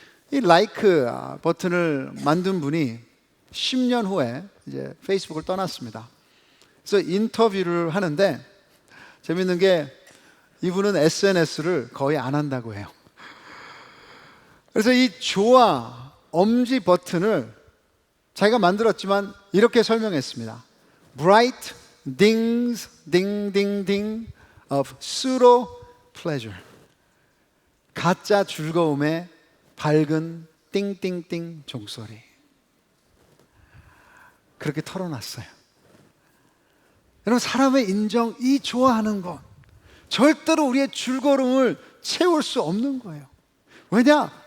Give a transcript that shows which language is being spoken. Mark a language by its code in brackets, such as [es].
[ko] 이 라이크 버튼을 만든 분이 10년 후에 이제 페이스북을 떠났습니다. 그래서 인터뷰를 하는데 재밌는 게 이분은 SNS를 거의 안 한다고 해요. 그래서 이 좋아, 엄지 버튼을 자기가 만들었지만 이렇게 설명했습니다. [en] Bright dings, ding, ding, ding of pseudo pleasure. [ko] 가짜 즐거움의 밝은 띵띵띵 종소리. 그렇게 털어놨어요. 여러분, 사람의 인정, 이 좋아하는 것 절대로 우리의 즐거움을 채울 수 없는 거예요. 왜냐?